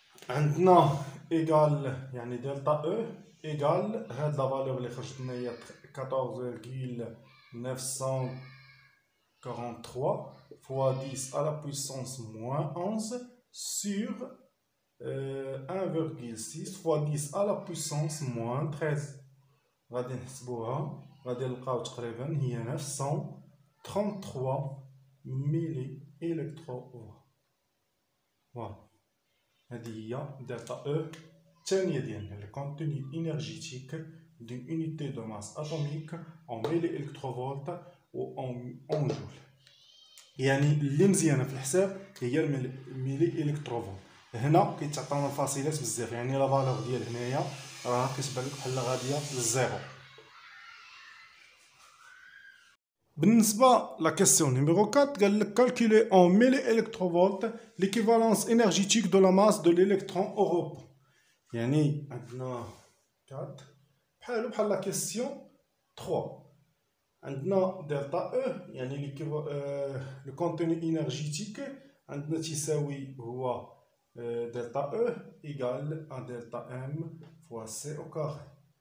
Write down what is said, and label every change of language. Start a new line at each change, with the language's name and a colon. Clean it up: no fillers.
Arabic: عندنا ايكال يعني دلتا او ايكال هاد لا فالور اللي خرجت لنا هي 14,943
French: 43 fois 10 à la puissance moins 11 sur 1,6 fois 10 à la puissance moins 13.
Arabic: غادي نحسبوها غادي نلقاو تقريبا هي 933 ملي إلكترو فولت. فوالا هذه هي دلتا او الثانية ديالنا لو كونتوني إنرجيتيك دون unité de masse atomique en ملي-إلكتروفولت و en جول. يعني اللي مزيانة في الحساب هي الملي-إلكتروفولت. هنا كيتعطاونا الفاصلات بزاف، يعني لا فالور ديال هنايا راه كتبان لك بحال غادية للزيرو. بالنسبة لا كيسيون نيميرو 4 قال لك
French: calculer en ملي-إلكتروفولت l'équivalence énergétique de la masse de l'électron au repos.
Arabic: يعني عندنا 4 بحال لا كيسيون 3 عندنا دلتا او يعني لو كونتوني انرجيتيك عندنا تساوي هو دلتا او ايكال ا دلتا ام فوا سي او كاري.